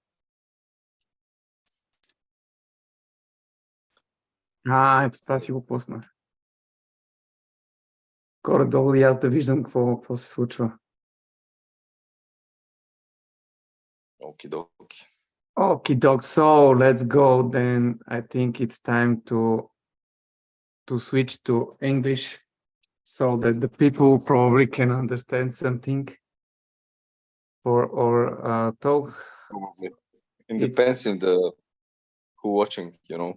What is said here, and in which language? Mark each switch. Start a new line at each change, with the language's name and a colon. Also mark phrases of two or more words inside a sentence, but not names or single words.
Bulgarian: Ето това си го пуснах. Горе-долу и аз да виждам какво се случва. Окей-доки.
English: Okey-doke, so let's go then. I think it's time to switch to English so that the people probably can understand something or talk. It depends on who watching, you know.